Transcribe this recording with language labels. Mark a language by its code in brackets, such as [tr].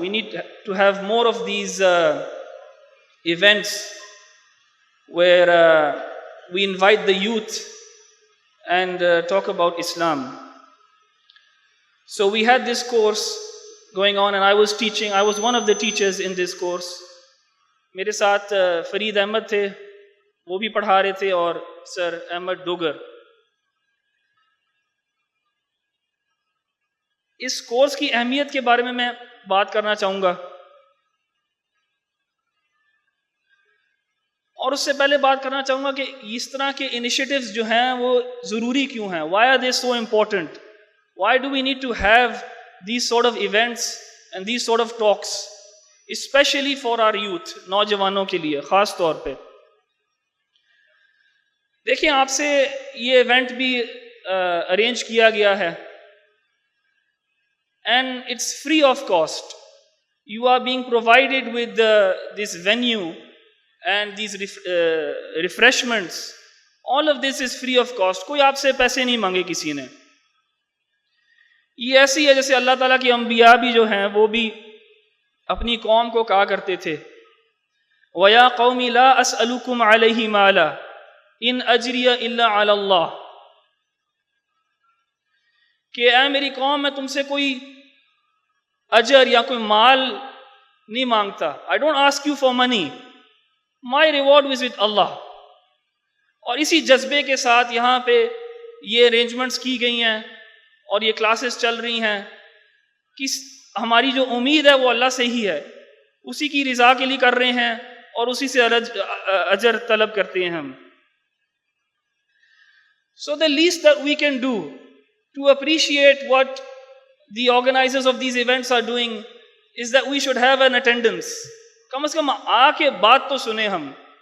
[en] We need to have more of these events where we invite the youth and talk about Islam. So we had this course going on, and I was teaching. I was one of the teachers in this course. [ur] میرے ساتھ فرید احمد تھے، وہ بھی پڑھا رہے تھے، اور سر احمد ڈوگر. اس course کی اہمیت کے بارے میں بات کرنا چاہوں گا، اور اس سے پہلے بات کرنا چاہوں گا کہ اس طرح کے انیشیٹوز جو ہیں وہ ضروری کیوں ہیں. [en] Why are they so important? Why do we need to have these sort of events and these sort of talks, especially for our youth, [ur] نوجوانوں کے لیے خاص طور پہ. دیکھیں، آپ سے یہ ایونٹ بھی ارینج کیا گیا ہے، [en] and it's free of cost. You are being provided with this venue and these refreshments. All of this is free of cost. [ur] کوئی آپ سے پیسے نہیں مانگے کسی نے. یہ ایسی ہے جیسے اللہ تعالیٰ کے انبیاء بھی جو ہیں وہ بھی اپنی قوم کو کہا کرتے تھے، [ar] وَيَا قَوْمِ لَا أَسْأَلُكُمْ عَلَيْهِ مَالًا إِنْ أَجْرِيَ إِلَّا عَلَى اللَّهِ، [ur] کہ اے میری قوم، میں تم سے کوئی اجر یا کوئی مال نہیں مانگتا. [en] I don't ask you for money. My reward is with Allah. [ur] اور اسی جذبے کے ساتھ یہاں پہ یہ ارینجمنٹس کی گئی ہیں اور یہ کلاسز چل رہی ہیں کہ ہماری جو امید ہے وہ اللہ سے ہی ہے، اسی کی رضا کے لیے کر رہے ہیں اور اسی سے اجر طلب کرتے ہیں ہم. [en] So the least that we can do to appreciate what the organizers of these events are doing is that we should have an attendance. [ur] کم از کم آ کے بات تو سنیں ہم.